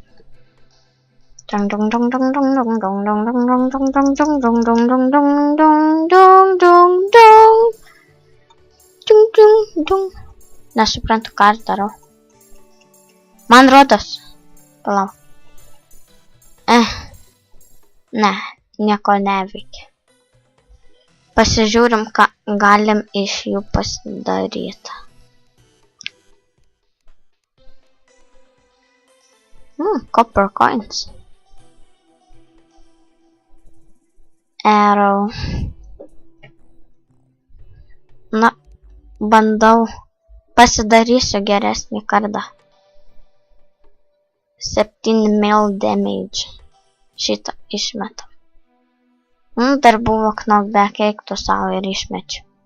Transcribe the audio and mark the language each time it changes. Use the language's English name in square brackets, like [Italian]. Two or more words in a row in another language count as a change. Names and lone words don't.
[Lithuanian] Nesuprantu, ką aš darau. Man rodos. Palauk. Ne, nieko neveikia. Pasižiūrim, ką galim iš jų pasidaryti. [English] Copper coins. Arrow. [Lithuanian] Na, bandau. Pasidarysiu geresnį kardą. [English] 7 mil damage. [Lithuanian] šitą išmetam. Dar buvo knockback, eik tu savo ir išmečiu.